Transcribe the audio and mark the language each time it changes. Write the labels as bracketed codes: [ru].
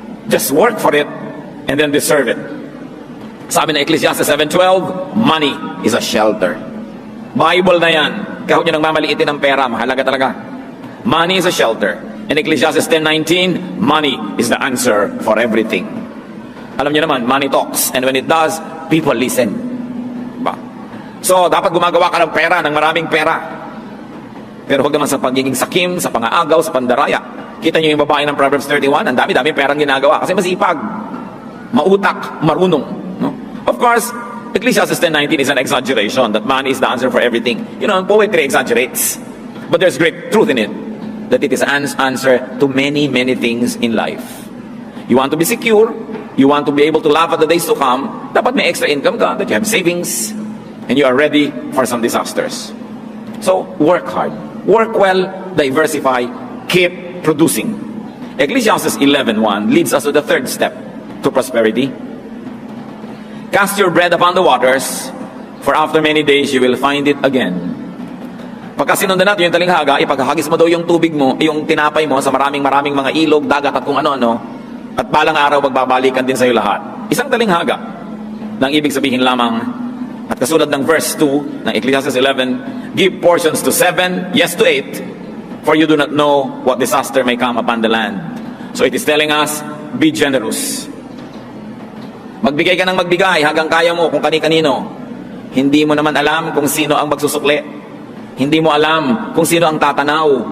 [en] Just work for it, and then deserve it. [tl] Sabi na [en] Ecclesiastes 7:12, money is a shelter. Bible na yan. [tl] Kahit nyo nang mamaliitin ng pera, mahalaga talaga. [en] Money is a shelter. In Ecclesiastes 10:19, money is the answer for everything. [tl] Alam niyo naman, [en] money talks. And when it does, people listen. Ba? [tl] So, dapat gumagawa ka ng pera, ng maraming pera. Pero huwag naman sa pagiging sakim, sa pangaagaw, sa pandaraya. Kita niyo yung babae ng Proverbs 31, ang dami-dami perang ginagawa. Kasi masipag, mautak, marunong. No? [en] Of course, Ecclesiastes 10:19 is an exaggeration that money is the answer for everything. You know, poetry exaggerates. But there's great truth in it. That it is an answer to many, many things in life. You want to be secure, you want to be able to laugh at the days to come, [tl] dapat may extra income ka, [en] that you have savings, and you are ready for some disasters. So, work hard. Work well, diversify, keep producing. Ecclesiastes 11:1 leads us to the third step to prosperity. Cast your bread upon the waters, for after many days you will find it again. [tl] Pagka sinundan natin yung talinghaga, ipaghahagis mo daw yung tubig mo, yung tinapay mo sa maraming mga ilog, dagat at kung ano-ano, at balang araw magbabalikan din sa iyo lahat. Isang talinghaga nang ibig sabihin lamang, at kasunod ng verse 2 ng Ecclesiastes 11, [en] give portions to 7, yes to 8, for you do not know what disaster may come upon the land. So it is telling us, be generous. [tl] Magbigay ka ng magbigay hanggang kaya mo kung kani-kanino. Hindi mo naman alam kung sino ang magsusukli. Hindi mo alam kung sino ang tatanaw.